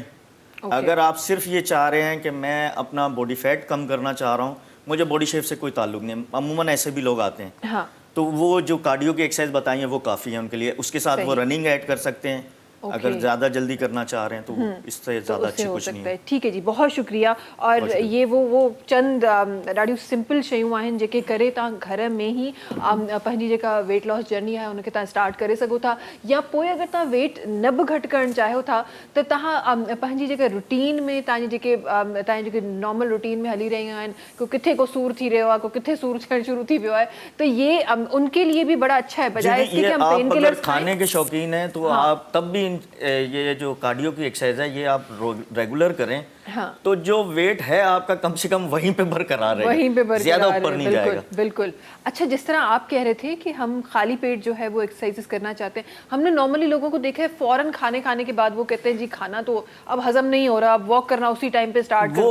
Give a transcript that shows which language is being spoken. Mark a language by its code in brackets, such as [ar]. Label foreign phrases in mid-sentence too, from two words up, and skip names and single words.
[hi] अगर आप सिर्फ ये चाह रहे हैं कि मैं अपना [en] body fat [hi] कम करना चाह रहा हूँ, मुझे [en] body shape [hi] से कोई ताल्लुक नहीं, अमूमन ऐसे भी लोग आते हैं, हाँ, तो वो जो कार्डियो की एक्सरसाइज बताई है वो काफ़ी है उनके लिए। उसके साथ वो [en] running add [hi] कर सकते हैं अगर ज़्यादा जल्दी करना चाह रहे हैं, तो इससे ज़्यादा अच्छी कुछ नहीं है। [sd] ठीक है जी, बहुत शुक्रिया। और ये वो चंद ॾाढियूं सिंपल शयूं आहिनि जेके करे तव्हां घर में ही पंहिंजी जेका [en] weight loss journey [sd] आहे उनखे तव्हां स्टार्ट करे सघो था, या पोइ अगर तव्हां वेट न बि घटि करणु चाहियो था त तव्हां पंहिंजी जेके रूटीन में तव्हांजी जेके [en] normal routine [sd] में हली रहियूं आहिनि, को किथे को सूर थी रहियो आहे, को किथे सूर थियणु शुरू थी वियो आहे, [hi] तो ये उनके लिए भी बड़ा अच्छा है, बजाय इसके कि हम [en] pain killers [hi] खाने के शौकीन हैं तो आप तब भी ये जो कार्डियो की एक्सरसाइज है ये आप रेगुलर करें, तो जो वेट है आपका कम से कम वहीं पे बरकरार रहेगा, वहीं पे बरकरार, ज्यादा ऊपर नहीं जाएगा। बिल्कुल। अच्छा, जिस तरह आप कह रहे थे कि हम खाली पेट जो है वो एक्सरसाइजेस करना चाहते हैं, हमने नॉर्मली लोगों को देखा है फौरन खाने के बाद वो कहते हैं जी खाना तो अब हजम नहीं हो रहा, अब वॉक करना उसी टाइम पे स्टार्ट कर दो।